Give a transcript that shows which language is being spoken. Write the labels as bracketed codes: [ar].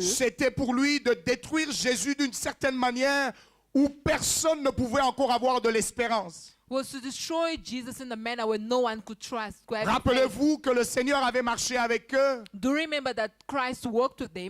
[fr] c'était pour lui de détruire Jésus d'une certaine manière où personne ne pouvait encore avoir de l'espérance. [en] was to destroy Jesus in a manner where no one could trust. Could have faith. [fr] Rappelez-vous que le Seigneur avait marché avec eux [en] Do you remember that Christ walked with them